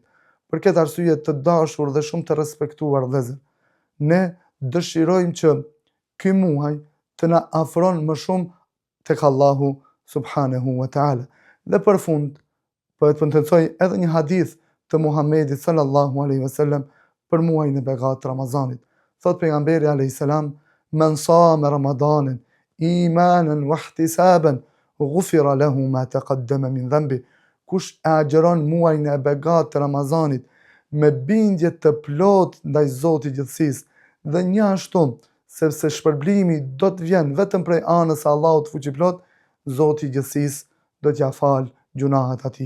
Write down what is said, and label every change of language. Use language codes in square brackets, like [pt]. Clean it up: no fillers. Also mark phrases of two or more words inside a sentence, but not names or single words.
[sq] Për këtë arsye të dashur dhe shumë të respektuar vëllezër, ne dëshirojmë që ky muaj të na afron më shumë tek Allahu [ar] سبحانه وتعالى. [sq] Dhe për fund, po e pëntensoj edhe një hadith të Muhamedit [ar] صلى الله عليه وسلم [sq] për muajin e begat të Ramazanit. Thot pejgamberi [ar] عليه السلام: "من صام رمضان إيمانا واحتسابا غفر له ما تقدم من ذنبه." [sq] Kush e agjeron muajin e begat të Ramazanit me bindje të plot ndaj Zotit gjithësisë dhe një ashtu, sepse shpërblimi do të vjen vetëm prej anës së Allahut fuqiplot, Zoti i gjithësisë do t'ja fal gjunahet atij.